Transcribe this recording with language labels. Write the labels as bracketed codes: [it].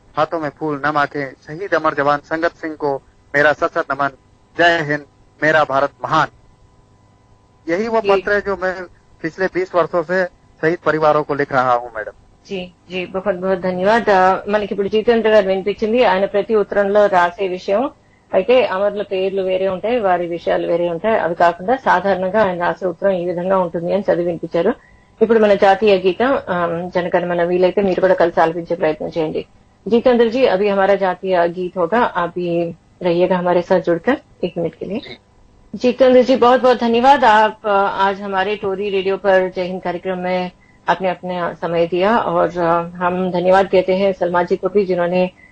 [hi] हाथों में फूल, नम आंखें. शहीद अमर जवान संगत सिंह को मेरा सत सत नमन. जय हिंद, मेरा भारत महान. यही वो पत्र है जो मैं पिछले 20 वर्षों से शहीद परिवारों को लिख रहा हूँ मैडम. जी जी, बहुत बहुत [te] ధన్యవాద్. మనకి ఇప్పుడు జితేంద్ర గారు వినిపించింది. ఆయన ప్రతి ఉత్తరంలో రాసే విషయం అయితే అమరుల పేర్లు వేరే ఉంటాయి, వారి విషయాలు వేరే ఉంటాయి. అవి కాకుండా సాధారణంగా ఆయన రాసే ఉత్తరం ఈ విధంగా ఉంటుంది అని చదివి వినిపించారు. ఇప్పుడు మన జాతీయ గీతం జనగణమన వీలైతే మీరు కూడా కలిసి ఆలపించే ప్రయత్నం చేయండి. [hi] जितेंद्र जी, अभी हमारा जातीय गीत होगा, आप भी रहिएगा हमारे साथ जुड़कर 1 मिनट के लिए. जितेंद्र जी, बहुत बहुत धन्यवाद. आप आज हमारे टोरी रेडियो पर जय हिंद कार्यक्रम में आपने अपना समय दिया और हम धन्यवाद कहते हैं सलमा जी को भी, जिन्होंने